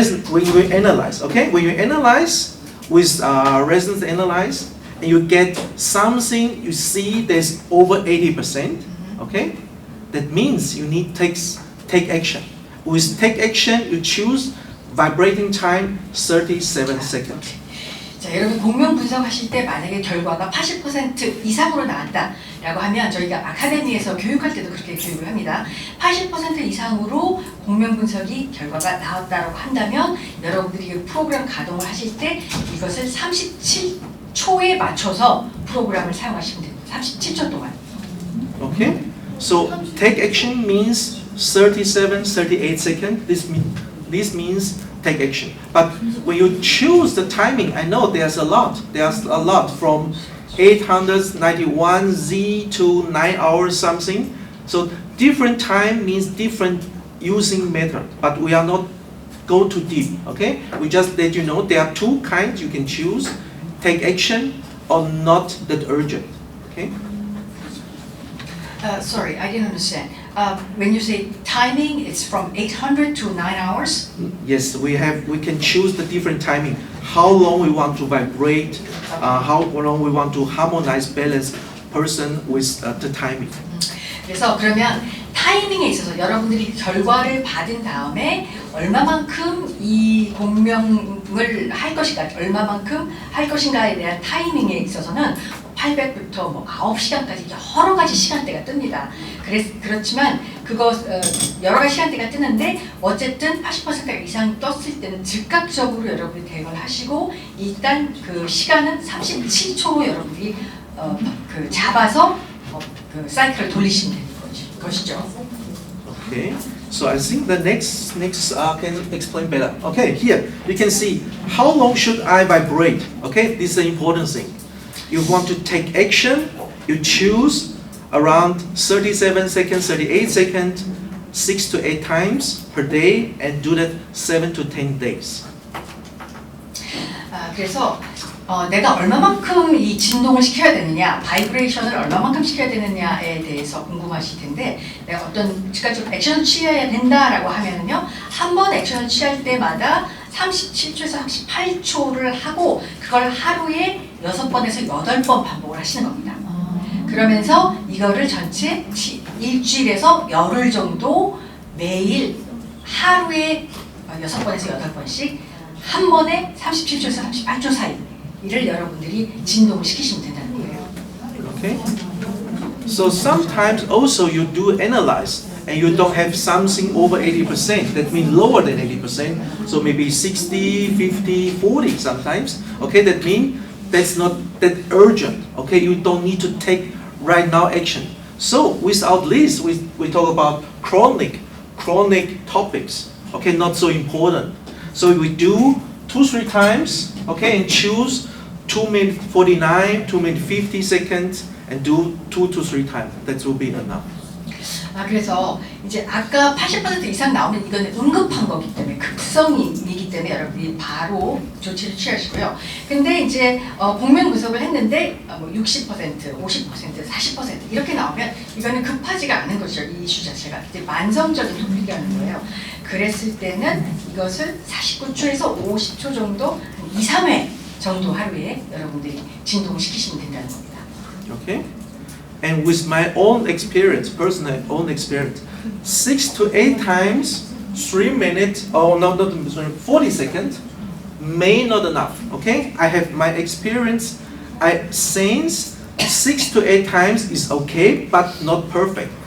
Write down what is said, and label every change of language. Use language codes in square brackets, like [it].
[en] when you analyze, okay, when you analyze with resonance analyze, and you get something, you see there's over 80%, okay, that means you need take action. With take action, you choose vibrating time 37 seconds. [ko] 자, 여러분 공명 분석하실 때 만약에 결과가 80% 이상으로 나왔다라고 하면 저희가 아카데미에서 교육할 때도 그렇게 교육을 합니다. 80% 이상으로 공명 분석이 결과가 나왔다라고 한다면 여러분들이 이 프로그램 가동을 하실 때 이것을 37초에 맞춰서 프로그램을 사용하시면 됩니다. 37초 동안. [en] Okay? So take action means 37, 38 seconds. This means take action. But when you choose the timing, I know there's a lot. There's a lot from 891Z to 9 hours something. So different time means different using method. But we are not go too deep. Okay? We just let you know there are two kinds you can choose: take action or not that urgent. Okay? Sorry, I didn't understand. When you say timing, it's from 800 to 9 hours? Yes, we can choose the different timing. How long we want to vibrate, how long we want to harmonize balance person with the timing. [ko] 그래서 그러면 타이밍에 있어서 여러분들이 결과를 받은 다음에 얼마만큼 이 공명을 할 것인가, 얼마만큼 할 것인가에 대한 타이밍에 있어서는 800부터 뭐 9시간까지 여러 가지 시간대가 뜹니다. 그렇지만 그거 여러 가지 시간대가 뜨는데 어쨌든 80% 이상 떴을 때는 즉각적으로 여러분이 대응을 하시고 일단 그 시간은 37초로 여러분들이 그 잡아서 그 사이클을 돌리시면 되는 것이죠. [en] Okay, so I think the next can explain better. Okay, here you can see how long should I vibrate. Okay, this is the important thing. You want to take action, you choose around 37 seconds, 38 seconds, 6 to 8 times per day, and do that 7 to 10 days. [ko] 그래서 내가 얼마만큼 이 진동을 시켜야 되느냐, 바이브레이션을 얼마만큼 시켜야 되느냐에 대해서 궁금하실 텐데 내가 어떤 즉각적으로 액션을 취해야 된다라고 하면은요, 한 번 액션을 취할 때마다 37초에서 38초를 하고 그걸 하루에 6번에서 8번 반복을 하시는 겁니다. 그러면서 이거를 전체 일주일에서 열흘 정도 매일 하루에 6번에서 8번씩 한 번에 37초에서 38초 사이를 여러분들이 진동을 시키시면 된다는 거예요. [en] Okay. So sometimes also you do analyze and you don't have something over 80%. That means lower than 80%. So maybe 60, 50, 40 sometimes. Okay, that means that's not that urgent. Okay, you don't need to take right now action. So without this, we talk about chronic topics. Okay, not so important. So we do 2-3 times. Okay, and choose 2 minutes 49, 2 minutes 50 seconds, and do 2 to 3 times. That will be enough. [ko] 그래서 이제 아까 80% 이상 나오면 이거는 응급한 거기 때문에 급성이기 때문에 여러분이 바로 조치를 취하시고요. 근데 이제 공명 분석을 했는데 뭐 60%, 50%, 40% 이렇게 나오면 이거는 급하지가 않은 거죠. 이 이슈 자체가 이제 만성적인 토픽이라는 거예요. 그랬을 때는 이것을 49초에서 50초 정도 2, 3회 정도 하루에 여러분들이 진동을 시키시면 된다는 겁니다. [en] Okay? And with my own experience, personal own experience, 6 to 8 times, 3 minutes, or not 40 seconds, may not enough. Okay? I have my experience. Since 6 to 8 times is okay, but not perfect.